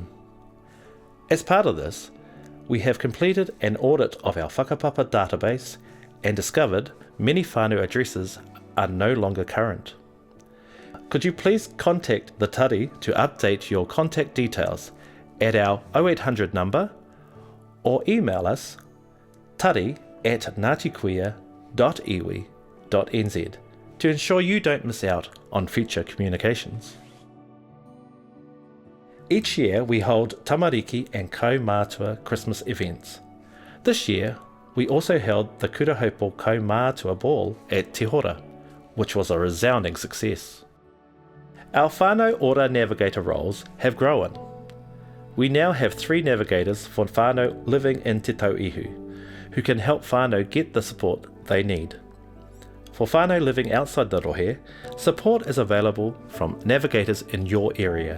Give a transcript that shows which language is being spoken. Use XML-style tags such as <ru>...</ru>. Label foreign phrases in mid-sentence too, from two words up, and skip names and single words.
<en>As part of this, we have completed an audit of our whakapapa database and discovered many whānau addresses are no longer current. Could you please contact the tari to update your contact details at our 0800 number or email us tari@ngatikuia.iwi.nz to ensure you don't miss out on future communications. Each year we hold tamariki and kaumātua Christmas events. This year we also held the Kurahopo Kaumātua Ball at Te Hora, which was a resounding success. Our</en> <mi>whānau ora</mi> <en>navigator roles have grown. We now have 3 navigators for whānau living in Te Tau Ihu, who can help whānau get the support they need. For whānau living outside the rohe, support is available from navigators in your area.</en>